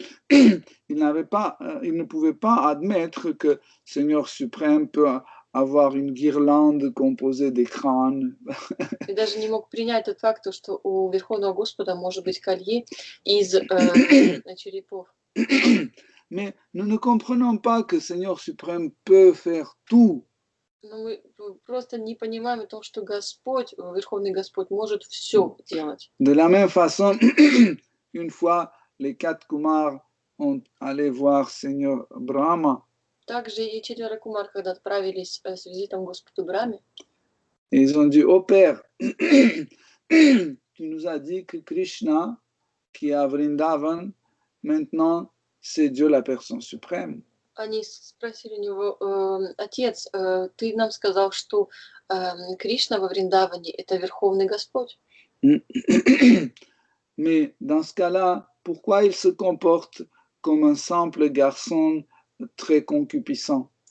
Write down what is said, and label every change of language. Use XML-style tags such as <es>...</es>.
<fr>Il ne pouvait pas admettre que Seigneur suprême peut avoir une guirlande composée des crânes.</fr> <ru>И даже не мог принять тот факт, что у Верховного Господа может быть колье из черепов.</ru> <fr>Mais nous ne comprenons pas que Seigneur suprême peut faire tout.</fr> <ru>Но мы просто не понимаем о том, что Господь, Верховный Господь, может все делать.</ru> <fr>De la même façon, une fois, les 4 Kumars ont allé voir Seigneur Brahma.</fr> <ru>Также и 4 Кумар, когда отправились с визитом к Господу Брахме,</ru> <fr>ils ont dit, oh Père, tu nous as dit que Krishna, qui est à Vrindavan, maintenant, c'est Dieu la personne suprême.</fr> <ru>Они спросили у него, Отец, ты нам сказал, что Кришна во Вриндаване – это Верховный Господь.</ru> <fr>Mais dans ce cas-là, pourquoi il se comporte comme un simple garçon très concupiscent?</fr>